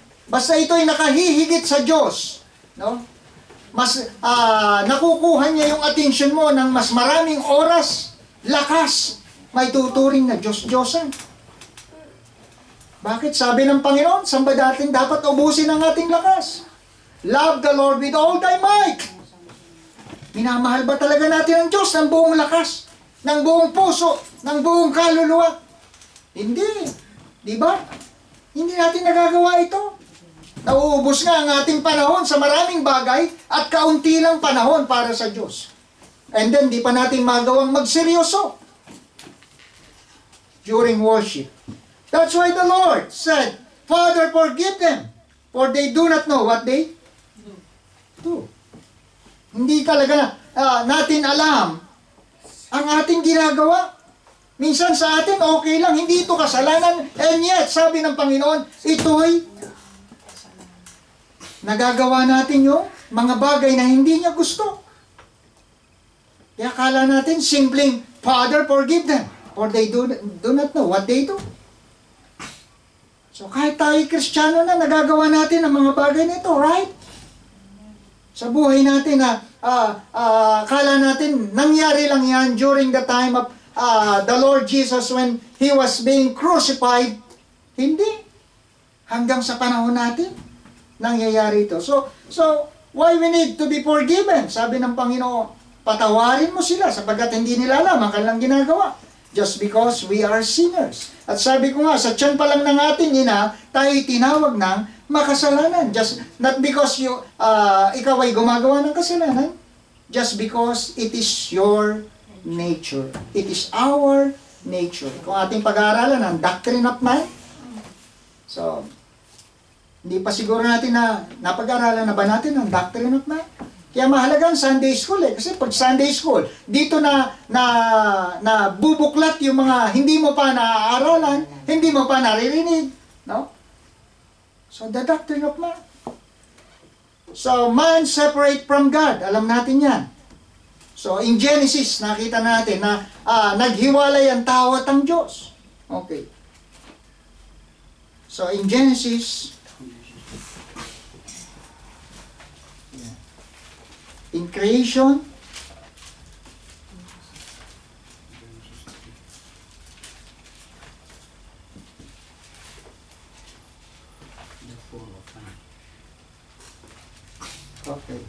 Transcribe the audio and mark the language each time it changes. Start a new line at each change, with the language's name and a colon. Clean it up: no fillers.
Filipino: Basta ito ay nakahihigit sa Diyos, no? Mas nakukuha niya yung attention mo ng mas maraming oras, lakas, may tuturing na Diyos-Diyosan. Bakit? Sabi ng Panginoon, samba natin dapat ubusin ang ating lakas.
English: Love the Lord with all thy might.
Filipino: Minamahal ba talaga natin ang Diyos ng buong lakas, ng buong puso, ng buong kaluluwa? Hindi. Di ba? Hindi natin nagagawa ito. Nauubos nga ang ating panahon sa maraming bagay at kaunti lang panahon para sa Diyos.
English: And then,
Filipino: di pa natin magawang magseryoso
English: during worship. That's why the Lord said, Father, forgive them, for they do not know what they do.
Filipino: Hindi talaga natin alam ang ating ginagawa. Minsan sa atin, okay lang, hindi ito kasalanan.
English: And yet,
Filipino: sabi ng Panginoon, ito'y nagagawa natin yung mga bagay na hindi niya gusto. Kaya akala natin, simpleng,
English: Father, forgive them, for they do
Filipino: not know what they do. So kahit tayo Kristiyano na, nagagawa natin ang mga bagay na ito, right? Sa buhay natin na akala natin nangyari lang yan
English: during the time of the Lord Jesus when He was being crucified.
Filipino: Hindi. Hanggang sa panahon natin, nangyayari ito.
English: So why we need to be forgiven?
Filipino: Sabi ng Panginoon, patawarin mo sila sapagkat hindi nila alam ang kanilang ginagawa.
English: Just because we are sinners.
Filipino: At sabi ko nga, sa tiyan pa lang ng ating ina, tayo tinawag ng makasalanan.
English: Just not because
Filipino: ikaw ay gumagawa ng kasalanan,
English: just because it is your nature. It is our nature.
Filipino: Kung ating pag-aaralan ang doctrine of man, so hindi pa siguro natin na napag-aaralan na ba natin ang doctrine of man? Kaya mahalaga ang Sunday School eh. Kasi pag Sunday School, dito na bubuklat yung mga hindi mo pa naaaralan, hindi mo pa naririnig. No?
English: So, the doctrine of man. So, man separate from God.
Filipino: Alam natin yan. So, in Genesis, nakita natin na naghiwalay ang tao at ang Diyos.
English: Okay. So, in Genesis, in creation, okay.